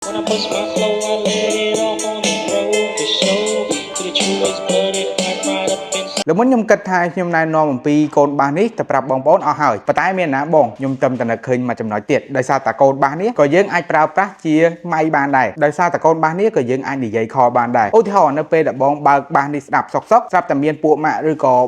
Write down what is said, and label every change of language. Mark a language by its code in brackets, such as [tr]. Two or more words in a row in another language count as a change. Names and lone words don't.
[en] When I push my flow, I let it off on the road for show. To the truest blooded, I ride up in [km] แล้วមុនខ្ញុំគិតថាខ្ញុំណែនាំអំពីកូនបាសនេះទៅប្រាប់បងប្អូនអស់ហើយប៉ុន្តែមានណាបងខ្ញុំត្រឹមតែនឹកឃើញមួយចំណុចទៀតដោយសារតែកូនបាសនេះក៏យើងអាចប្រើប្រាស់ជាម៉ៃបានដែរដោយសារតែកូនបាសនេះក៏យើងអាចនិយាយខលបានដែរឧទាហរណ៍នៅពេលដែលបងបើកបាសនេះស្ដាប់សុកស្រាប់តែមានពួកម៉ាក់ឬក៏